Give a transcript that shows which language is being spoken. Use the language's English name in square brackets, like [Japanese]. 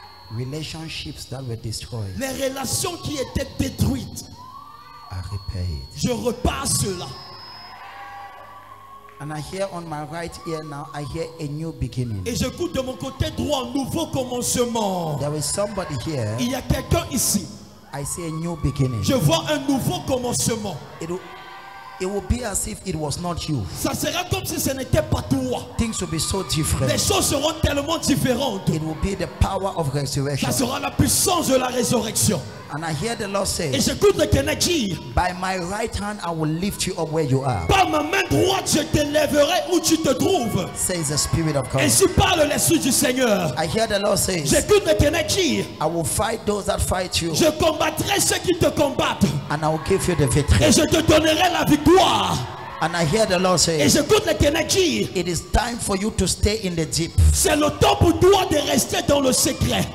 [English] Relationships that were destroyed, [French] Les relations qui étaient détruites, [English] I repair it. [French] je repars cela. [English] And I hear on my right ear now, I hear a new beginning. [French] Et j'écoute de mon côté droit un nouveau commencement. [English] There is somebody here. [French] Il y a quelqu'un ici. [English] I see a new beginning. [French] Je vois un nouveau commencement. [English] It will be as if it was not you. [French] Ça sera comme si ce n'était pas toi. [English] Things will be so different. [French] Les choses seront tellement différentes. [English] It will be the power of resurrection. [French] Ça sera la puissance de la résurrection. [English] And I hear the Lord say, [French] Et j'écoute le Seigneur dire, [English] by my right hand I will lift you up where you are. [French] par ma main droite je t'élèverai où tu te trouves. [English] Says the Spirit of God. [French] Ainsi parle l'Esprit du Seigneur. [English] I hear the Lord say, [French] J'écoute le Seigneur dire, [English] I will fight those that fight you, [French] je combattrai ceux qui te combattent. [English] and I will give you the victory. [French] Et je te donnerai la victoire. [English] And I hear the Lord say, [French] Et j'écoute le Seigneur dire, [English] it is time for you to stay in the deep, [French] c'est le temps pour toi de rester dans le secret,